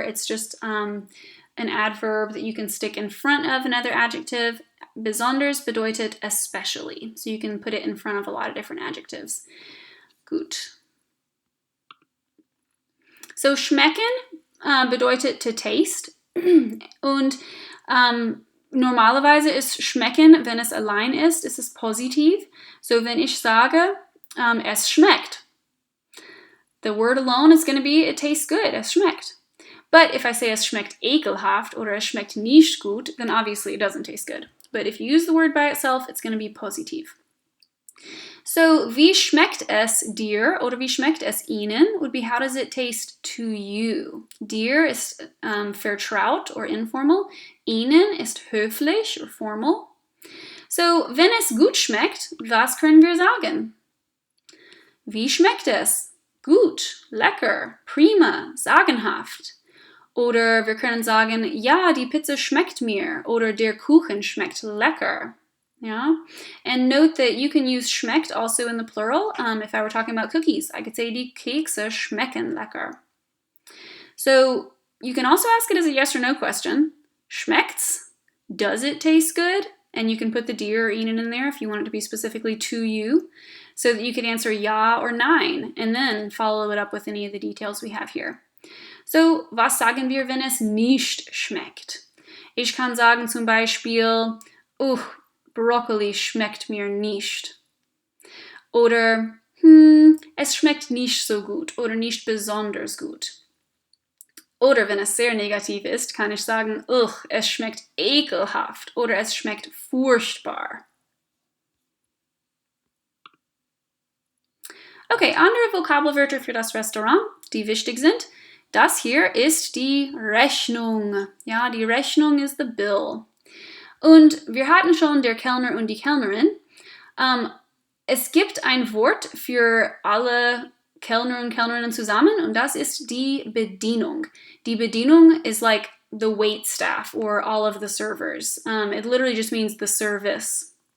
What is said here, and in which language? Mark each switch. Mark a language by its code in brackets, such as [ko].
[en] It's just an adverb that you can stick in front of another adjective. Besonders bedeutet especially. So, you can put it in front of a lot of different adjectives. [de] Gut. So, schmecken bedeutet to taste. Und normalerweise ist schmecken, wenn es allein ist es positiv. [en] So, [de] wenn ich sage, es schmeckt, [en] the word alone is going to be, it tastes good, es schmeckt. But if I say [de] es schmeckt ekelhaft oder es schmeckt nicht gut, [en] then obviously it doesn't taste good. But if you use the word by itself, it's going to be positiv. So, [de] wie schmeckt es dir oder wie schmeckt es Ihnen [en] would be, how does it taste to you? Dir is vertraut or informal. Ihnen ist höflich or formal. [de] So, wenn es gut schmeckt, was können wir sagen? Wie schmeckt es? Gut, lecker, prima, sagenhaft. Oder wir können sagen, ja, die Pizza schmeckt mir oder der Kuchen schmeckt lecker. [en] Yeah, and note that you can use schmeckt also in the plural. If I were talking about cookies, I could say [de] die Kekse schmecken lecker. [en] So you can also ask it as a yes or no question. Schmeckt's? Does it taste good? And you can put the dir or ihnen in there if you want it to be specifically to you, so that you could answer ja or nein, and then follow it up with any of the details we have here. [de] So, was sagen wir, wenn es nicht schmeckt? Ich kann sagen zum Beispiel, Brokkoli schmeckt mir nicht. Oder, es schmeckt nicht so gut oder nicht besonders gut. Oder wenn es sehr negativ ist, kann ich sagen, es schmeckt ekelhaft oder es schmeckt furchtbar. Okay, andere Vokabelwörter für das Restaurant, die wichtig sind. Das hier ist die Rechnung. Ja, die Rechnung ist the bill. Und wir hatten schon der Kellner und die Kellnerin. Es gibt ein Wort für alle Kellner und Kellnerinnen zusammen und das ist die Bedienung. [en] Die Bedienung is like the wait staff or all of the servers. It literally just means the service.